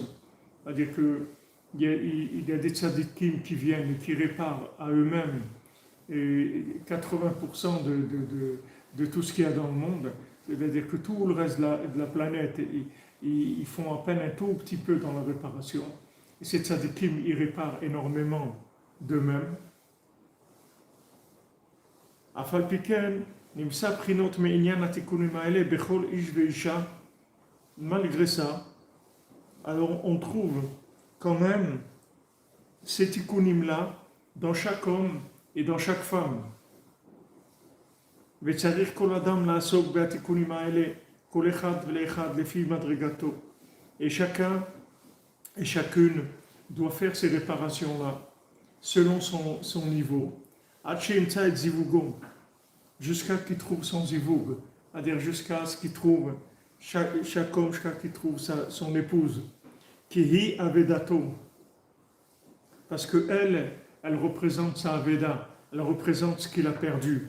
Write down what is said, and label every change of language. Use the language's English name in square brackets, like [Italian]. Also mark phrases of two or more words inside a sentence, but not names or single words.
[French] C'est-à-dire qu'il y a des tzadikim qui viennent et qui réparent à eux-mêmes et 80% de tout ce qu'il y a dans le monde. C'est-à-dire que tout le reste de la planète, ils font à peine un tout petit peu dans la réparation. Et ces tzadikim, ils réparent énormément d'eux-mêmes. [Hebrew] אף על פי כן, נמצא פרינות מעניין התיקונים האלה בכל איש ואישה. [French] Malgré ça, alors on trouve quand même ces tikkunim-là dans chaque homme et dans chaque femme. [Hebrew] וצריך כל אדם לעסוק בתיקונים האלה, כל אחד ולאחד לפי מדרגתו. [French] Et chacun et chacune doit faire ces réparations-là selon son niveau. [Hebrew] עד שימצא את זיווגו, [French] jusqu'à qu'il trouve son zivug, c'est-à-dire jusqu'à ce qu'il trouve chaque homme, jusqu'à qu'il trouve son épouse. [Hebrew] כי היא אבידתו, [French] parce que elle représente sa aveda, elle représente ce qu'il a perdu.